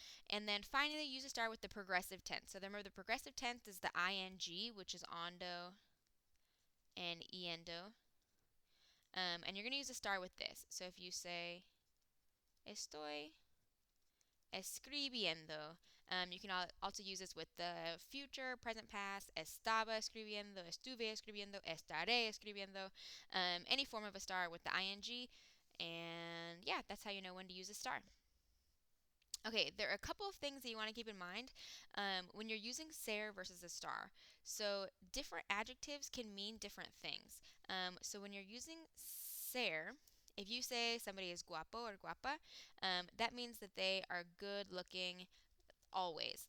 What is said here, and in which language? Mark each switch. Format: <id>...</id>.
<en>And then finally, use estar with the progressive tense. So remember, the progressive tense is the ing, which is ondo and iendo. And you're going to use estar with this. So if you say,</en> <es>estoy escribiendo.</es> <en>You can also use this with the future, present, past.</en> <es>Estaba escribiendo, estuve escribiendo, estaré escribiendo.</es> <en>Any form of estar with the ing. And yeah, that's how you know when to use estar. Okay, there are a couple of things that you want to keep in mind when you're using ser versus estar. So, different adjectives can mean different things. So, when you're using ser, if you say somebody is guapo or guapa, that means that they are good looking always.</en>